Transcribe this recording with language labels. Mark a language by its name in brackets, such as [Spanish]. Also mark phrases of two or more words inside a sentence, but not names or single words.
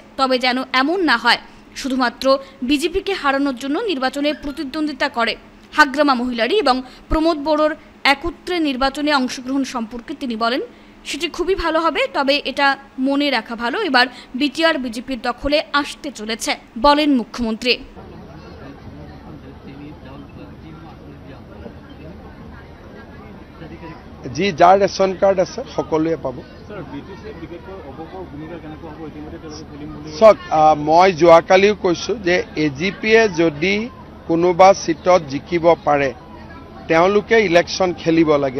[Bangla] তবে যেন এমন না হয় শুধুমাত্র বিজেপিকে হারানোর জন্য নির্বাচনে প্রতিদ্বন্দ্বিতা করে। হাগ্রামা মহিলারি এবং প্রমোদ বড়োর একত্রে নির্বাচনে অংশগ্রহণ সম্পর্কে তিনি বলেন, সেটি খুবই ভালো হবে, তবে এটা মনে রাখা ভালো এবার বিটিআর বিজেপির দখলে আসতে চলেছে, বলেন মুখ্যমন্ত্রী। [Assamese] যি যাৰ ৰেচন কাৰ্ড আছে সকলোৱে পাব। চাওক, মই যোৱাকালিও কৈছোঁ যে এজিপিয়ে যদি কোনোবা চিটত জিকিব পাৰে তেওঁলোকে ইলেকশ্যন খেলিব লাগে।